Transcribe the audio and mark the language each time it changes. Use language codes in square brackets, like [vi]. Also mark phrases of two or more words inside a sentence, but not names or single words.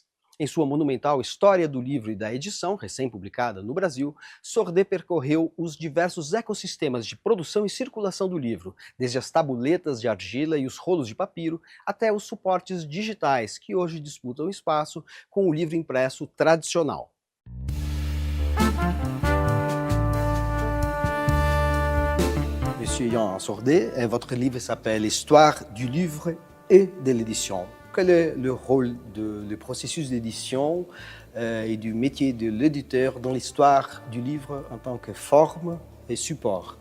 [pt] Em sua monumental História do Livro e da Edição, recém-publicada no Brasil, Sordet percorreu os diversos ecossistemas de produção e circulação do livro, desde as tabuletas de argila e os rolos de papiro, até os suportes digitais, que hoje disputam espaço com o livro impresso tradicional. [fr] Monsieur Ian Sordet, votre livre s'appelle Histoire du livre et de l'édition. Quel est le rôle du processus d'édition et du métier de l'éditeur dans l'histoire du livre en tant que forme et support?